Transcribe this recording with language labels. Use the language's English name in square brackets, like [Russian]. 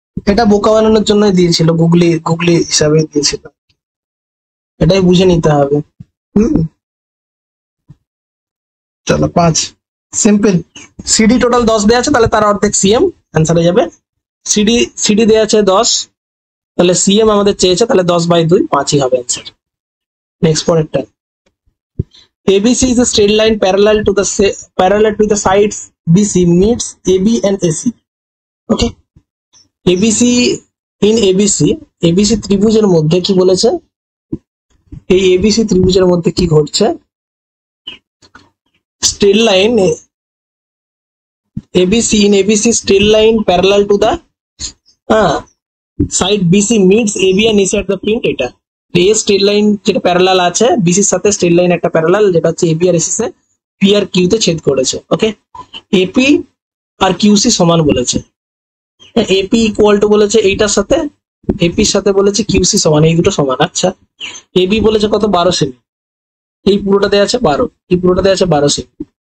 [Bangla] এটা বোকা বানানোর জন্য দিয়েছিল, গুগলি হিসাবে দিয়েছিল, এটাই বুঝে নিতে হবে। চলো 5, সিম্পল। সিডি টোটাল 10 দেওয়া আছে, তাহলে তার অর্ধেক সিএম, অ্যান্সার হয়ে যাবে। সিডি দেওয়া আছে 10, তাহলে সিএম আমাদের চেয়েছে, তাহলে 10/2, 5ই হবে অ্যান্সার। নেক্সট পরেরটা, [English] ABC is a straight line parallel to the sides BC meets AB and AC. Okay, ABC in [Bangla] ABC ত্রিভুজের মধ্যে কি বলেছে, এই ABC ত্রিভুজের মধ্যে কি ঘটছে, [English] straight line ABC straight line parallel to the side BC meets AB and AC at the point, [Bangla] এটা এ স্ট্রেট লাইন যেটা প্যারালাল আছে বিসির সাথে, স্ট্রেট লাইন একটা প্যারালাল যেটা হচ্ছে এবি আর এসি তে পি আর কিউতে ছেদ করেছে। ওকে, এপি আর কিউসি সমান বলেছে, এপি ইকুয়াল টু বলেছে এইটার সাথে, এপির সাথে বলেছে কিউসি সমান, এই দুটো সমান। আচ্ছা, এবি বলেছে কত 12 সেমি, এই পুরোটা দেওয়া আছে 12, এই পুরোটা দেওয়া আছে 12 সেমি।